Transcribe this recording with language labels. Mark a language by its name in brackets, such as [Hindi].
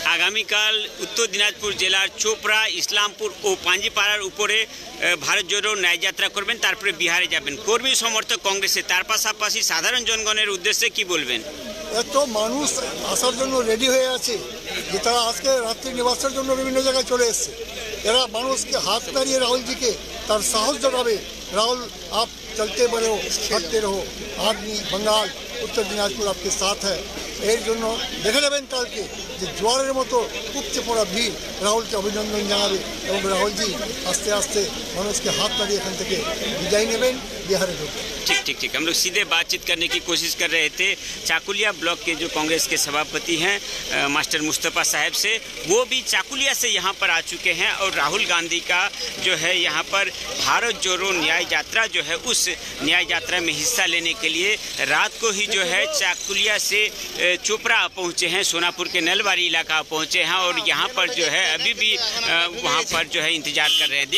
[Bangla] আগামীকাল উত্তর দিনাজপুর জেলার চোপড়া, ইসলামপুর ও পাঞ্জিপাড়ার উপরে ভারত জোড়ো ন্যায় যাত্রা করবেন, তারপরে বিহারে যাবেন। কর্মী সমর্থক কংগ্রেসে, তার পাশাপাশি সাধারণ জনগণের উদ্দেশ্যে কি বলবেন? এত মানুষ আসার জন্য রেডি হয়ে আছে যে তারা আজকে রাত্রি নিবাসের জন্য বিভিন্ন জায়গায় চলে এসছে। এরা মানুষকে হাত দাঁড়িয়ে রাহুলজিকে তার সাহস জোগাবে। [Hindi] রাহুল, आप चलते बढ़ो, बढ़ते रहो, आदमी बंगाल, उत्तर दिनाजपुर आपके साथ है। [Bangla] এর জন্য দেখে নেবেন কালকে যে জোয়ারের মতো উপচে পড়া ভিড় রাহুলকে অভিনন্দন জানাবে এবং রাহুলজি আস্তে आस्ते মানুষকে हाथ দাঁড়িয়ে এখান থেকে বিদায় নেবেন, [Hindi] बिहार में। ठीक हम लोग सीधे बातचीत करने की कोशिश कर रहे थे चाकुलिया ब्लॉक के जो कांग्रेस के सभापति हैं मास्टर मुस्तफ़ा साहब से। वो भी चाकुलिया से यहाँ पर आ चुके हैं और राहुल गांधी का जो है यहाँ पर भारत जोड़ो न्याय यात्रा जो है, उस न्याय यात्रा में हिस्सा लेने के लिए रात को ही जो है चाकुलिया से चोपड़ा पहुँचे हैं, सोनापुर के नलवारी इलाका पहुँचे हैं और यहाँ पर जो है अभी भी वहाँ पर जो है इंतजार कर रहे हैं।